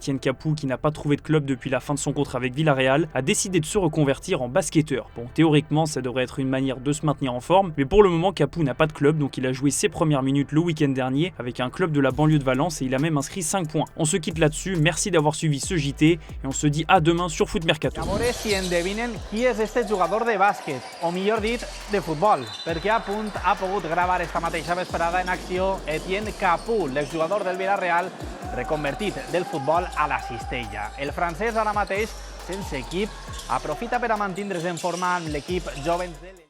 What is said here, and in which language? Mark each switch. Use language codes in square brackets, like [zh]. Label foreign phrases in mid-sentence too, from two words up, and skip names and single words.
[fr] Etienne Capoue, qui n'a pas trouvé de club depuis la fin de son contrat avec Villarreal, a décidé de se reconvertir en basketteur. Bon, théoriquement, ça devrait être une manière de se maintenir en forme, mais pour le moment, Capoue n'a pas de club, donc il a joué ses premières minutes le week-end dernier avec un club de la banlieue de Valence et il a même inscrit 5 points. On se quitte là-dessus, merci d'avoir suivi ce JT et on se dit à demain sur Foot Mercato. [ca] Llavors, si endevinen qui és este jugador de bàsquet, o millor dit, de futbol, perquè a punt ha pogut gravar esta mateixa vesprada en acció Etienne Capoue, l'exjugador del Villarreal, reconvertit del futbol a la cistella. El francès ara mateix, sense equip, aprofita per a mantindre's en forma amb l'equip Jovens de